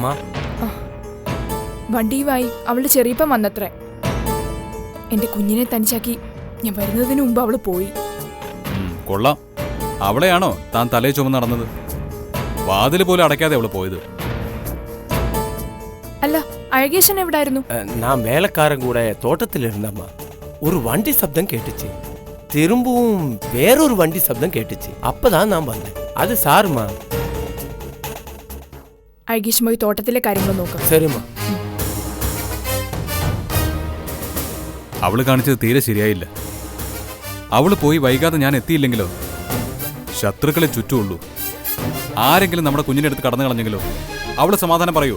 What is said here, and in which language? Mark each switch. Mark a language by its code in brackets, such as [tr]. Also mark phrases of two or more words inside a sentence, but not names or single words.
[ml] വണ്ടിയുമായി അവളുടെ ചെറിയപ്പം വന്നത്രേ. എന്റെ കുഞ്ഞിനെ തനിച്ചാക്കി ഞാൻ വരുന്നതിന് മുമ്പ് അവള് പോയി. കൊള്ളാം. അവളെയാണോ താൻ തലേ ചുമന്ന് നടന്നത്? വാതിൽ പോലും അടയ്ക്കാതെ അവള് പോയത്. അല്ല, അഴകേശൻ എവിടായിരുന്നു? [ta] நான் வேலைக்காரன் கூட தோட்டத்தில் இருந்தம்மா. ஒரு வண்டி சப்தம் கேட்டுச்சு. திரும்பவும் வேறொரு வண்டி சப்தம் கேட்டுச்சு. அப்பதான் நான் வந்தேன். அது சாருமா. [ml] അഴകേശൻ പോയി തോട്ടത്തിലെ കാര്യങ്ങൾ നോക്കാം. [ta] சரிம்மா. [ml] അവള് കാണിച്ചത് തീരെ ശരിയായില്ല. അവള് പോയി വൈകാതെ ഞാൻ എത്തിയില്ലെങ്കിലോ ശത്രുക്കളെ ചുറ്റുമുള്ളൂ. ആരെങ്കിലും നമ്മുടെ കുഞ്ഞിന്റെ അടുത്ത് കടന്നു കളഞ്ഞെങ്കിലോ അവള് സമാധാനം പറയൂ?